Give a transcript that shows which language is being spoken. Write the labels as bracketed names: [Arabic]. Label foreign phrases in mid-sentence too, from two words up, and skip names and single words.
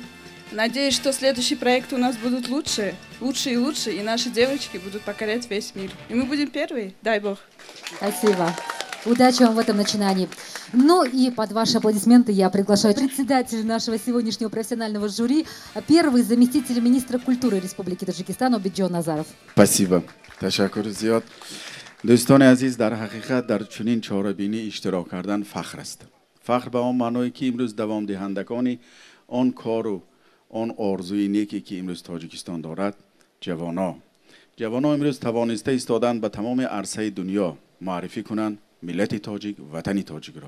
[Russian] Надеюсь, что следующие проекты у нас будут лучше, лучше и лучше, и наши девочки будут покорять весь мир. И мы будем первые, дай бог. Спасибо. Удачи вам в этом начинании. Ну и под ваши аплодисменты я приглашаю председателя нашего сегодняшнего профессионального жюри, первый заместитель министра культуры Республики Таджикистан Обиҷон Назаров. [Tajik] Спасибо. Ташаккур зиёд. дӯстони азиз, дар ҳақиқат дар чунин чорабинӣ иштирок кардан фахр аст. фахр ба он маъное ки имрӯз давомдиҳандагони он кору он орзуи неке ки имрӯз Тоҷикистон дорад, ҷавоно имрӯз тавониста истодан ба тамоми арсаи дунё муаррифӣ кунанд миллати тоҷик, ватани тоҷикро.